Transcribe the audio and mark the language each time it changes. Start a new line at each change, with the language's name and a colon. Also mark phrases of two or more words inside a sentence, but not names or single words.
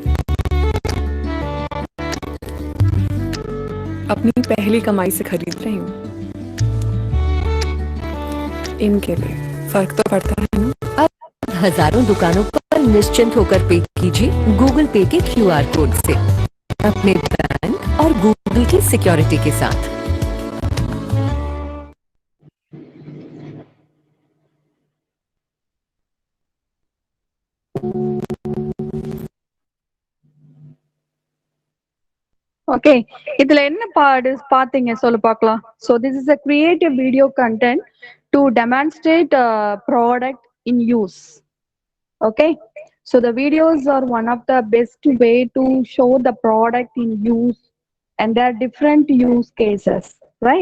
Hindi: अपनी पहली कमाई से खरीद रही हूँ, इनके लिए फर्क तो पड़ता है ना। अब हजारों दुकानों पर निश्चिंत होकर पे कीजिए गूगल पे के
English: QR code
Hindi: से, अपने बैंक और गूगल की सिक्योरिटी के साथ।
Tamil: ஓகே, இதுல என்ன பாத்தீங்க சொல்லு பார்க்கலாம்.
English: So this is a creative video content to demonstrate a product in use. Okay, so the videos are one of the best way to show the product in use, and there are different use cases, right?